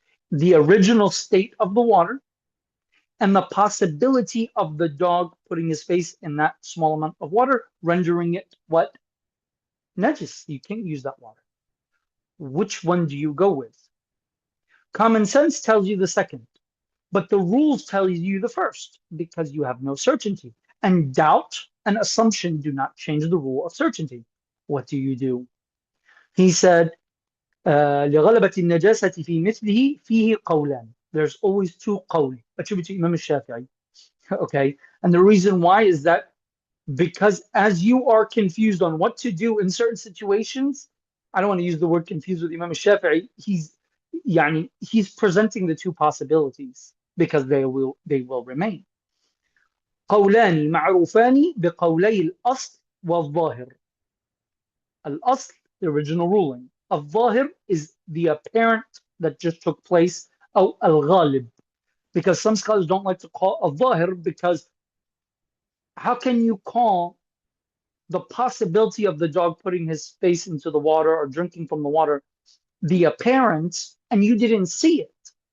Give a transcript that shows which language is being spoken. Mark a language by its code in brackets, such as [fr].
[en] The original state of the water and the possibility of the dog putting his face in that small amount of water, rendering it what? Najis. You can't use that water. Which one do you go with? Common sense tells you the second, but the rules tell you the first because you have no certainty. And doubt and assumption do not change the rule of certainty. What do you do? He said, [ar] لغلبة النجاسة في مثله فيه قولان. [en] There's always two qawl attributed to Imam al-Shafi'i. Okay, and the reason why is that because as you are confused on what to do in certain situations, I don't want to use the word confused with Imam al-Shafi'i. He's presenting the two possibilities because they will remain. [ar] قولان معروفان بقولي الأصل والظاهر. [en] Al-asl, the original ruling. Al-zahir is the apparent that just took place. Al-ghalib, because some scholars don't like to call al-zahir because how can you call the possibility of the dog putting his face into the water or drinking from the water the apparent and you didn't see it?